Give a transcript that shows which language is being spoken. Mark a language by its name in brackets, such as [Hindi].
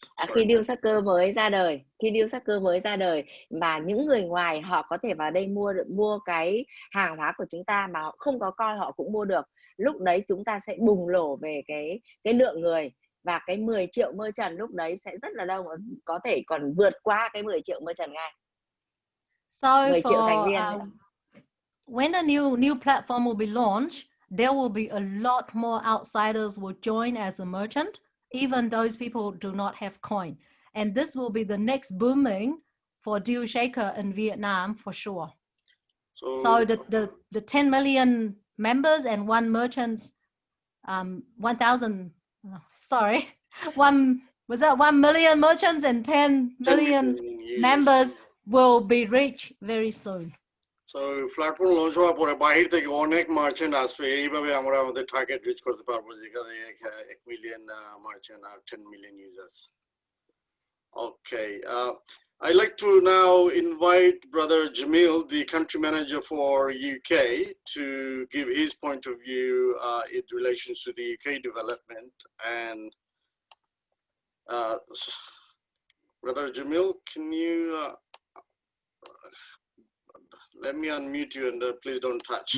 [Vietnamese] Khi DealShaker mới ra đời, mà những người ngoài họ có thể vào đây mua cái hàng hóa của chúng ta mà họ không có coin họ cũng mua được. Lúc đấy chúng ta sẽ bùng nổ về cái lượng người, và cái 10 triệu merchant lúc đấy sẽ rất là đông, có thể còn vượt qua cái 10 triệu merchant ngay. So 10 triệu thành viên. [English] When the new platform will be launched, there will be a lot more outsiders will join as a merchant, even those people do not have coin. And this will be the next booming for DealShaker in Vietnam for sure. So the 10 million members and one merchants, 1,000, sorry, 1 million merchants and 10 million members will be reached very soon. [Bangla] So platform launch হওয়ার পরে বাইরে থেকে অনেক merchant আসবে, এইভাবে আমরা আমাদের target rich করতে পারবো, যেখানে 1 million merchant আর 10 million users. [English] Okay, I'd like to now invite Brother Jamil, the country manager for UK, to give his point of view in relation to the UK development. And Brother Jamil, can you let me unmute you, and please don't touch.